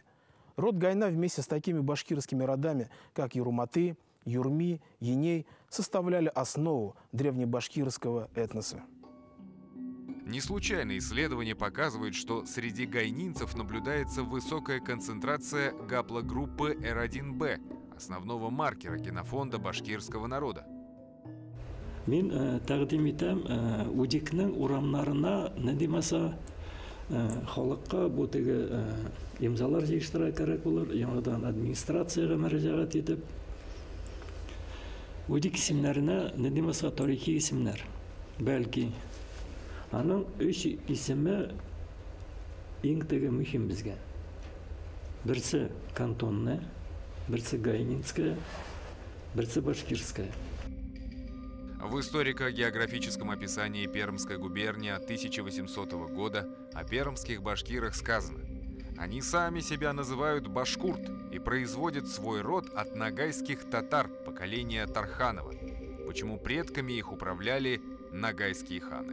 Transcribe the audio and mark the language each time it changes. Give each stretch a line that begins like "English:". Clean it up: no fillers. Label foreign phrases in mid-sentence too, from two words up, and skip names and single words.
Russian: Род Гайна вместе с такими башкирскими родами, как Юрматы, Юрми, Еней, составляли основу древнебашкирского этноса. Не случайно исследования показывают, что среди гайнинцев наблюдается высокая концентрация гаплогруппы R1b, основного маркера генофонда башкирского народа.
Tatar: Мин тәкъдим итәм Удикның урамнарына не димәсә халыкка бу теге имзалар җыештыра кирәк булыр, яңадан администрациягә мөрәҗәгать итеп Удик исемнәренә не димәсә тарихи исемнәр. Бәлки аның 3 исеме иң теге мөһим безгә. Берсе кантонная, берсе гайнинская, берсе башкирская.
Russian: В историко-географическом описании Пермской губернии 1800 года о пермских башкирах сказано: они сами себя называют башкурт и производят свой род от нагайских татар поколения Тарханова, почему предками их управляли нагайские ханы.